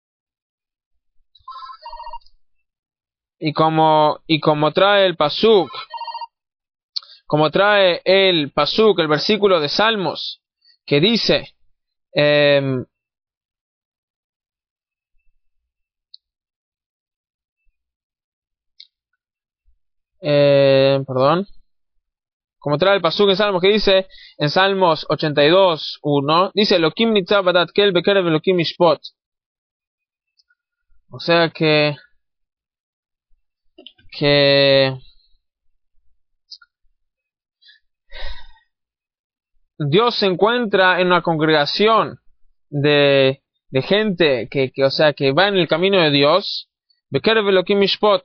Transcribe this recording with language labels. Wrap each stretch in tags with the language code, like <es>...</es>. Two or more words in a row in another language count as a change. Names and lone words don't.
<es>Y como trae el pasuk, el versículo de Salmos, que dice Eh, perdón. Como trae el pasuk en Salmos que dice, en Salmos 82:1, dice,</es> <he>אלוהים ניצב בעדת כל בקרב אלוהים משפוט.</he> <es>O sea que Dios se encuentra en una congregación de gente o sea, que va en el camino de Dios,</es> <he>בקרב אלוהים משפוט.</he>